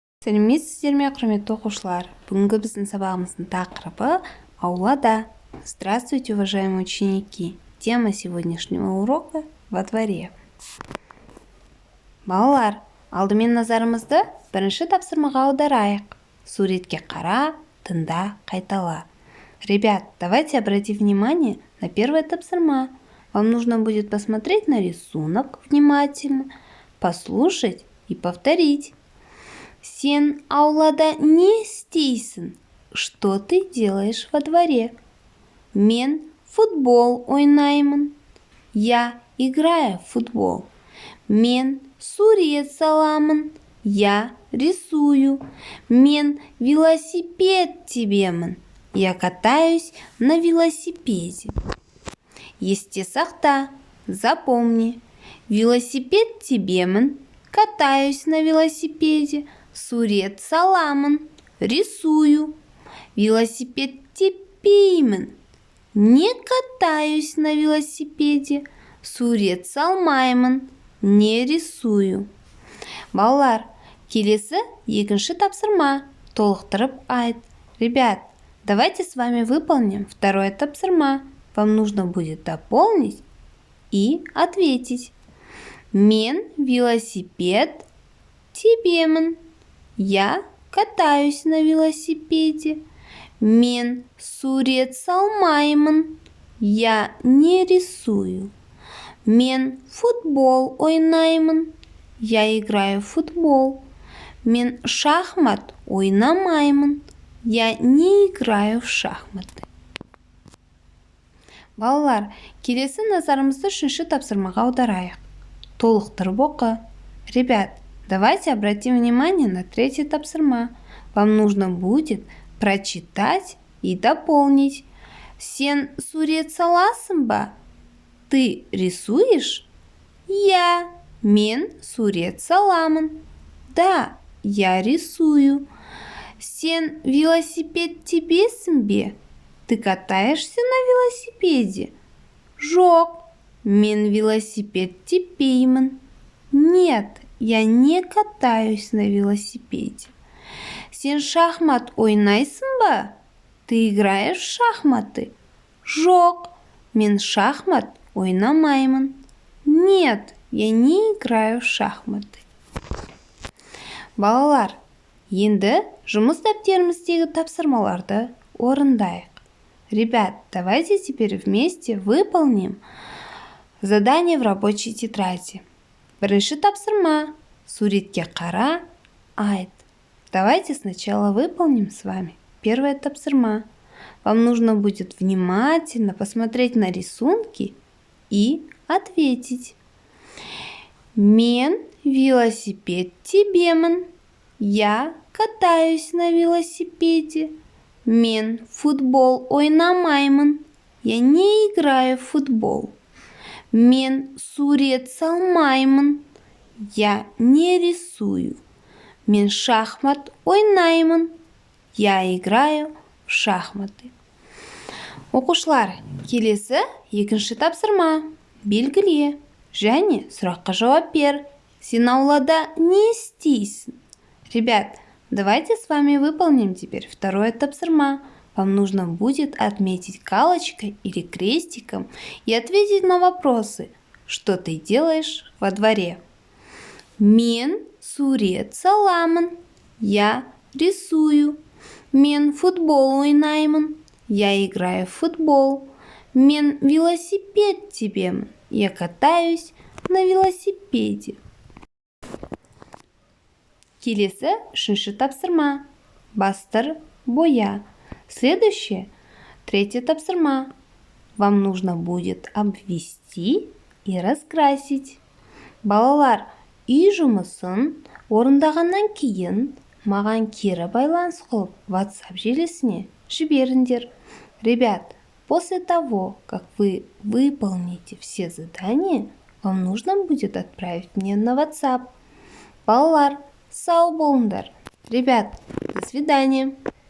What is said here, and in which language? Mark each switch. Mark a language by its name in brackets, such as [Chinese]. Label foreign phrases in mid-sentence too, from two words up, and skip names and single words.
[Kazakh] Сәлеметсіздер ме, құрметті оқушылар? Бүгінгі біздің сабағымыздың тақырыбы аулада. [Russian] Здравствуйте, уважаемые ученики! Тема сегодняшнего урока во дворе. [Kazakh] Балалар, алдымен назарымызды бірінші тапсырмаға аударайық. Суретке қара, тыңда, қайтала. [Russian] Ребят, давайте обратим внимание на первое тапсырма. Вам нужно будет посмотреть на рисунок внимательно, послушать и повторить. [Kazakh] Сен аулада не істейсің? [Russian] Что ты делаешь во дворе? [Kazakh] Мен футбол ойнаймын. [Russian] Я играю в футбол. [Kazakh] Мен сурет саламын. [Russian] Я рисую. [Kazakh] Мен велосипед тебемін. [Russian] Я катаюсь на велосипеде. [Kazakh] Есте сақта, запомни. Велосипед тебемін. [Russian] Катаюсь на велосипеде. [Kazakh] Сурет саламын, [Russian] рисую. [Kazakh] Велосипед тепеймін. [Russian] Не катаюсь на велосипеде. [Kazakh] Сурет салмаймын, [Russian] не рисую. [Kazakh] Балалар, келесі екінші тапсырма. Толықтырып айт. [Russian] Ребят, давайте с вами выполним второе тапсырма. Вам нужно будет дополнить и ответить. [Kazakh] Мен велосипед тебемін. [Russian] Я катаюсь на велосипеде. [Kazakh] Мен сурет салмаймын. [Russian] Я не рисую. [Kazakh] Мен футбол ойнаймын. [Russian] Я играю в футбол. [Kazakh] Мен шахмат ойнамаймын. [Russian] Я не играю в шахматы. [Kazakh] Балалар, келесі назарымызды үшінші тапсырмаға аударайық. Толықтырып оқы. [Russian] Ребят, давайте обратим внимание на третий тапсырма. Вам нужно будет прочитать и дополнить. [Kazakh] Сен сурет саласың ба? [Russian] Ты рисуешь? [Kazakh] Я. Мен сурет саламын. [Russian] Да, я рисую. [Kazakh] Сен велосипед тебесің бе? [Russian] Ты катаешься на велосипеде? [Kazakh] Жоқ. Мен велосипед тепеймін. [Russian] Нет, я не катаюсь на велосипеде. [Kazakh] Сен шахмат ойнайсың ба? [Russian] Ты играешь в шахматы? [Kazakh] Жоқ, мен шахмат ойнамаймын. [Russian] Нет, я не играю в шахматы. [Kazakh] Балалар, енді жұмыс дәптеріміздегі тапсырмаларды орындайық. [Russian] Ребят, давайте теперь вместе выполним задание в рабочей тетради. [Kazakh] Бірінші тапсырма. Суретке қара, айт. [Russian] Давайте сначала выполним с вами первое тапсырма. Вам нужно будет внимательно посмотреть на рисунки и ответить. [Kazakh] Мен велосипед тебемін. [Russian] Я катаюсь на велосипеде. [Kazakh] Мен футбол ойнамаймын. [Russian] Я не играю в футбол. [Kazakh] Мен сурет салмаймын. [Russian] Я не рисую. [Kazakh] Мен шахмат ойнаймын. [Russian] Я играю в шахматы. [Kazakh] Оқушылар, келесі екінші тапсырма. Белгіле және сұраққа жауап бер. Сен аулада не істейсің? [Russian] Ребят, давайте с вами выполним теперь второе тапсырма. Вам нужно будет отметить галочкой или крестиком и ответить на вопросы. Что ты делаешь во дворе? [Kazakh] Мен сурет саламын. [Russian] Я рисую. [Kazakh] Мен футбол ойнаймын. [Russian] Я играю в футбол. [Kazakh] Мен велосипед тебемін. [Russian] Я катаюсь на велосипеде. [Kazakh] Келесі үшінші тапсырма. Бастыр, боя. [Russian] Следующее, третье тапсырма. Вам нужно будет обвести и раскрасить. [Kazakh] Балалар, үй жұмысын орындағаннан кейін маған кері байланыс қылып WhatsApp желісіне жіберіңдер. [Russian] Ребят, после того, как вы выполните все задания, вам нужно будет отправить мне на WhatsApp. [Kazakh] Балалар, сау болыңдар. [Russian] Ребят, до свидания.